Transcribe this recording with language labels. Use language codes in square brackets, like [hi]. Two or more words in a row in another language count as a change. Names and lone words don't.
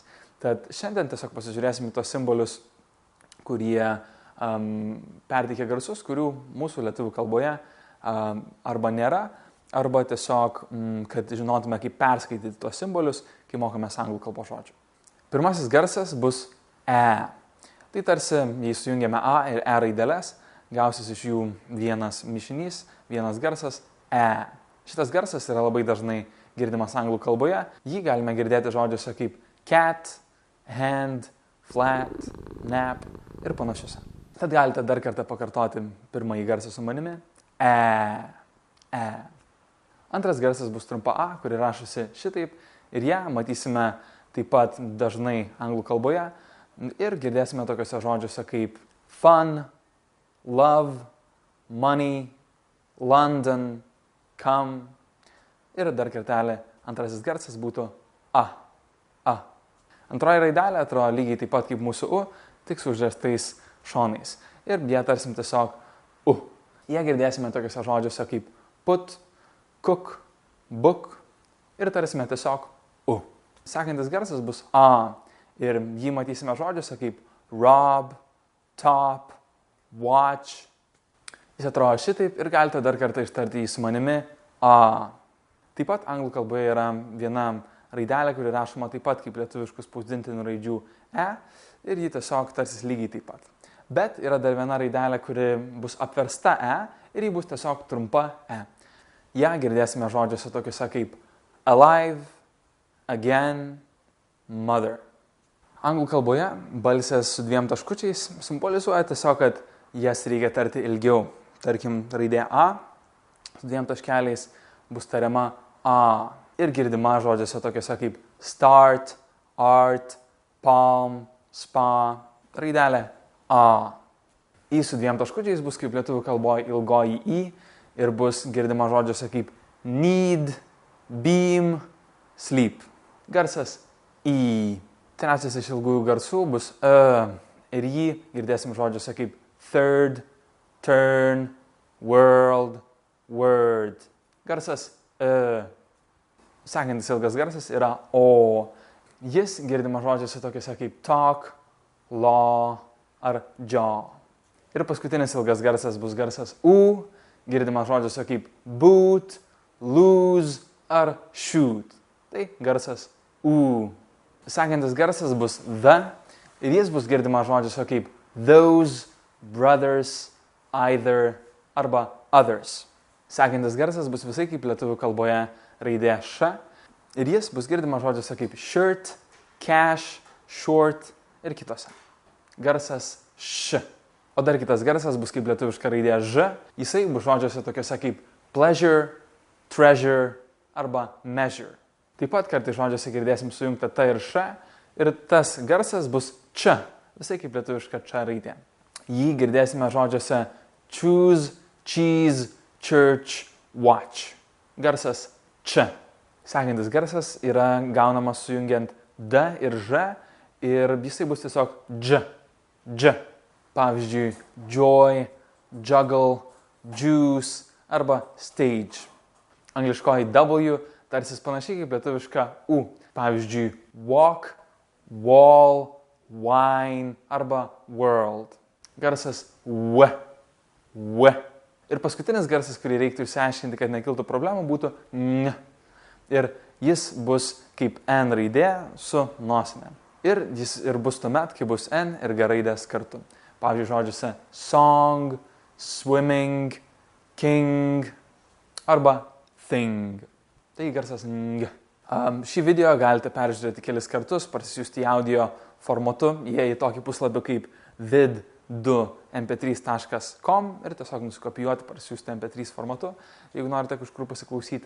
[lt] Tad šiandien tiesiog pasižiūrėsime tos simbolius, kurie perteikia garsus, kurių mūsų lietuvių kalboje arba nėra, arba tiesiog, kad žinotume, kaip perskaityti tos simbolius, kai mokomės anglų kalbos žodžių. Pirmasis garsas bus E. Tai tarsi, jei sujungiame A ir E raideles, gausis iš jų vienas mišinys, vienas garsas E. Šitas garsas yra labai dažnai girdimas anglų kalboje. Jį galime girdėti žodžiuose kaip [en] cat, hand, flat, nap [lt] ir panašiuose. Tad galite dar kartą pakartoti pirmąjį garsą su manimi. E. E. Antras garsas bus trumpa A, kuri rašosi šitaip ir ją matysime taip pat dažnai anglų kalboje ir girdėsime tokiuose žodžiuose kaip [en] fun, love, money, London, come [lt] ir dar kartelį antrasis garsas būtų A. A. Antroji raidelė atrodo lygiai taip pat kaip mūsų U, tik su uždėstais šonais ir ją tarsim tiesiog U. Jie girdėsime tokiuose žodžiuose kaip [en] put, cook, book [lt] ir tarsime tiesiog U. Sekantis garsas bus A ir jį matysime žodžiuose kaip [en] rob, top, watch. [lt] Jis atrodo šitaip ir galite dar kartą ištarti jį su manimi A. Taip pat anglų kalboje yra viena raidelė, kuri rašoma taip pat kaip lietuviškų spausdintinių raidžių E ir ji tiesiog tarsis lygiai taip pat. Bet yra dar viena raidelė, kuri bus apversta E ir ji bus tiesiog trumpa E. Ja girdėsime žodžiuose tokiuose kaip [en] alive, again, mother. [lt] Anglų kalboje balsės su dviem taškučiais simbolizuoja tiesiog, kad jas reikia tarti ilgiau. Tarkim, raidė A su dviem taškeliais bus tariama A ir girdima žodžiuose tokiuose kaip [en] start, art, palm, spa, [lt] raidelė A. I su dviem taškučiais bus kaip lietuvių kalboje ilgoji I ir bus girdima žodžiuose kaip [en] need, beam, sleep. [lt] Garsas I. Trečias iš ilgųjų garsų bus ir jį girdėsim žodžiuose kaip [en] third, turn, world, word. [lt] Garsas Sekantis ilgas garsas yra O. Jis girdima žodžiuose tokiuose kaip [en] talk, law [lt] ar jaw. Ir paskutinis ilgas garsas bus garsas U, girdima žodžiuose kaip [en] boot, lose [lt] ar shoot. Tai garsas U. Sekantis garsas bus the ir jis bus girdima žodžiuose kaip [en] those, brothers, either [lt] arba others. Sekantis garsas bus visai kaip lietuvių kalboje raidė Š ir jis bus girdima žodžiuose kaip [en] shirt, cash, short [lt] ir kitose. Garsas Š. O dar kitas garsas bus kaip lietuviška raidė Ž. Jisai bus žodžiuose tokiuose kaip [en] pleasure, treasure [lt] arba measure. Taip pat kartais žodžiuose girdėsim sujungtą T ir Š ir tas garsas bus Č. Visai kaip lietuviška Č raidė. Jį girdėsime žodžiuose [en] choose, cheese, church, watch. [lt] Garsas Č. Sekantis garsas yra gaunamas sujungiant D ir Ž ir jisai bus tiesiog Dž. Dž. Pavyzdžiui, [en] joy, juggle, juice arba stage. [lt] Angliškoji W tarsis panašiai kaip lietuviška U. Pavyzdžiui, [en] walk, wall, wine arba world. [lt] Garsas W. W. Ir paskutinis garsas, kurį reiktų išsiaiškinti, kad nekiltų problemų, būtų N. Ir jis bus kaip N raidė su nosinė. Ir jis ir bus tuomet, kai bus N ir G raidės kartu. Pavyzdžiui, žodžiuose [en] song, swimming, king [lt] arba thing. Tai garsas Ng. Šį video galite peržiūrėti kelis kartus, parsisiųsti į audio formatu, jei į tokį puslapį kaip vid2mp3.com ir tiesiog nusikopijuoti, parsisiųsti mp3 formatu, jeigu norite kažkur pasiklausyti.